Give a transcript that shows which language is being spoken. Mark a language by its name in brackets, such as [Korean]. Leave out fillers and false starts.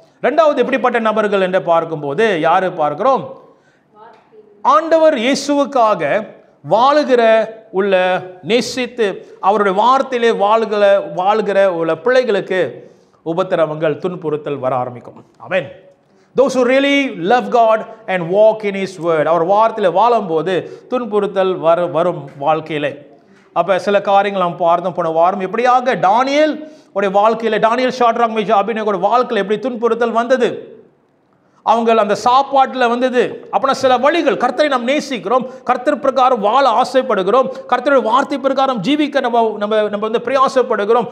[Tamil] 2வது எப்படிப்பட்ட நபர்கள் என்று பார்க்கும்போது யாரு பார்க்கிறோம்? ஆண்டவர் இயேசுவுக்காக வாழுகிற நேசித்து அவருடைய வார்த்தையிலே வாழுகிற உள்ள பிள்ளைகளுக்கு உபத்திரவங்கள் துன்புறுத்தல் வர ஆரம்பிக்கும். ஆமென். [English] those who really love God and walk in his word, [Tamil] அவர் வார்த்தையில வாழும்போது துன்புறுத்தல் வரும் வாழ்க்கையிலே. அப்ப சில காரியங்கள் நாம் பார்த்தோம் போன வாரம். எப்படியாக தானியேல் உடைய வாழ்க்கையில, தானியேல் ஷாட்ராக் மேஷாக் ஆபேத்நேகோட வாழ்க்கையில எப்படி துன்புறுத்தல் வந்தது, அவங்க அந்த சாப்பாட்டில் வந்தது. அப்படின்னா சில வழிகள், கர்த்தரை நாம் நேசிக்கிறோம், கர்த்தர் பிரகாரம் வாழ ஆசைப்படுகிறோம், கர்த்தருடைய வார்த்தை பிரகாரம் ஜீவிக்க நம்ம வந்து பிரயாசப்படுகிறோம்.